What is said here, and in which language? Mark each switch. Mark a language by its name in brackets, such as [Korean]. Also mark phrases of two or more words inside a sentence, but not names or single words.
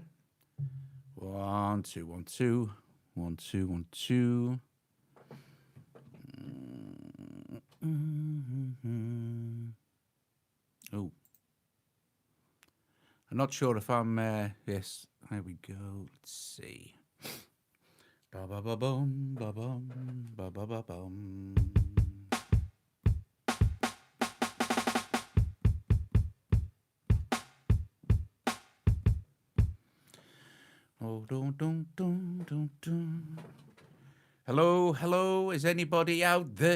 [English] One, two, one, two. One, two, one, two. Oh, I'm not sure if I'm. Yes, there we go. Let's see. Ba ba ba bum, ba bum, ba ba ba bum. Oh, don't. Hello, hello. Is anybody out there?